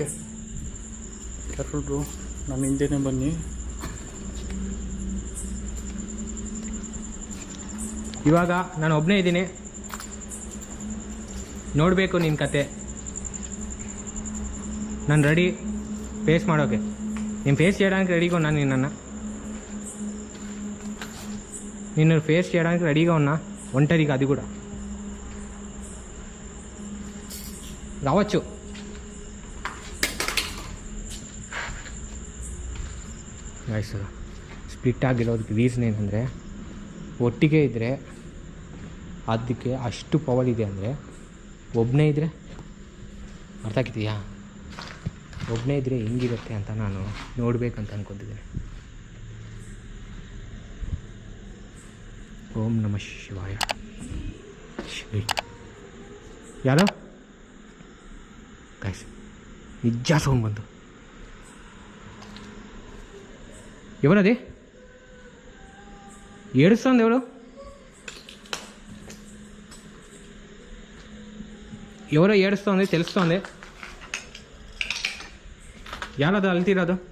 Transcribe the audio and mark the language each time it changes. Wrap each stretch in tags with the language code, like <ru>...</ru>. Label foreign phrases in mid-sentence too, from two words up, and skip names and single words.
<en>careful bro.</en> <kn>ನಾನು ಹಿಂದೆನೇ ಬನ್ನಿ. ಇವಾಗ ನಾನು ಒಬ್ಬನೇ ಇದ್ದೀನಿ. ನೋಡಬೇಕು ನಿನ್ನ ಕತೆ. ನಾನು</kn> <en>ready face</en> <kn>ಮಾಡೋಕೆ.</kn> <te>ನೀನು ఫేస్ చేయడానికి రెడీగా ఉన్నా. నిన్ను ఫేస్ చేయడానికి రెడీగా ఉన్నా, ఒంటరిగా. అది కూడా రావచ్చు.</te> <kn>ಗೈಸ್, ಸ್ಪ್ಲಿಟ್ ಆಗಿರೋದಕ್ಕೆ ರೀಸನ್ ಏನಂದರೆ, ಒಟ್ಟಿಗೆ ಇದ್ದರೆ ಅದಕ್ಕೆ ಅಷ್ಟು ಪವರ್ ಇದೆ. ಅಂದರೆ ಒಬ್ಬನೇ ಇದ್ದರೆ ಅರ್ಥ ಆಗ್ತಿದೆಯಾ? ಒಬ್ಬನೇ ಇದ್ದರೆ ಹೆಂಗಿರುತ್ತೆ ಅಂತ ನಾನು ನೋಡಬೇಕಂತ ಅಂದ್ಕೊತಿದ್ದೇನೆ.</kn> <sa>ಓಂ ನಮಃ ಶಿವಾಯ.</sa> <kn>ಯಾರೋ ಗೈಸ್ ನಿಜ ಸೌಂಡ್ ಬಂತು.</kn> <te>ఎవరది ఏడుస్తుంది? ఎవరో ఏడుస్తుంది తెలుస్తుంది.</te> <kn>ಯಾರದು ಅಳ್ತಿರೋದು?</kn>